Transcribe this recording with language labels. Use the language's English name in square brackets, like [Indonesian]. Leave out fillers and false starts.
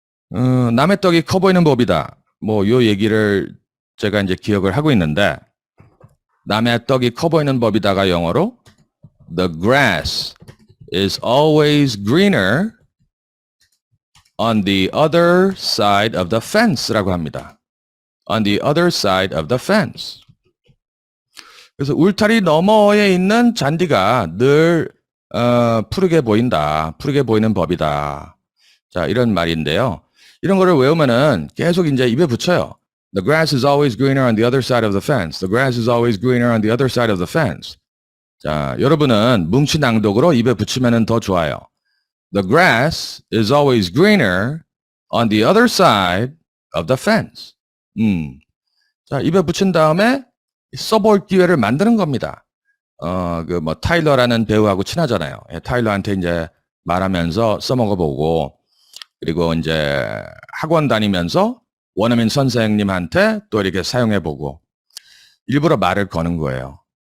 [Korean] 남의 떡이 커 보이는 법이다. 뭐 요 얘기를 제가 이제 기억을 하고 있는데 남의 떡이 커 보이는 법이다가 영어로 [English] The grass is always greener on the other side of the fence [Korean] 라고 합니다. [English] On the other side of the fence. [Korean] 그래서 울타리 너머에 있는 잔디가 늘 푸르게 보인다. 푸르게 보이는 법이다. 자, 이런 말인데요. 이런 거를 외우면은 계속 이제 입에 붙여요. [English] The grass is always greener on the other side of the fence. The grass is always greener on the other side of the fence. [Korean] 자, 여러분은 뭉치 낭독으로 입에 붙이면은 더 좋아요. [English] The grass is always greener on the other side of the fence. [Korean] 자, 입에 붙인 다음에 써볼 기회를 만드는 겁니다. 그 뭐 타일러라는 배우하고 친하잖아요. 타일러한테 이제 말하면서 써먹어보고, 그리고 이제 학원 다니면서 원어민 선생님한테 또 이렇게 사용해보고, 일부러 말을 거는 거예요.